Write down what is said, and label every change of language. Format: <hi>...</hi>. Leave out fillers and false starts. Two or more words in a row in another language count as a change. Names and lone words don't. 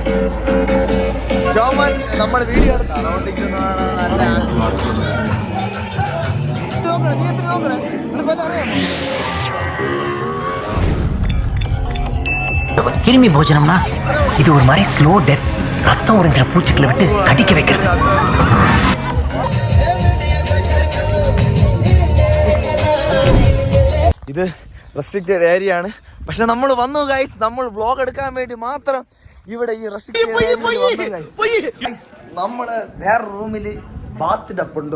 <ml>ജോമൻ നമ്മുടെ വീഡിയോ</ml> <ta>கிருமி போஜனம்னா இது ஒரு மாதிரி</ta> <en>slow death.</en> <ta>ரத்தம் உறிஞ்சிற பூச்சிகளை விட்டு கடிக்க வைக்கிறது.</ta> <ml>ഇത്</ml> <en>restricted area</en> <ml>ആണ്. പക്ഷെ നമ്മൾ വന്നു ഗൈസ്, നമ്മൾ വ്ലോഗ് എടുക്കാൻ വേണ്ടി മാത്രം ഇവിടെ ഈ നമ്മള് വേറെ റൂമില്</ml> <en>bath tub</en> <ml>ഉണ്ട്.</ml>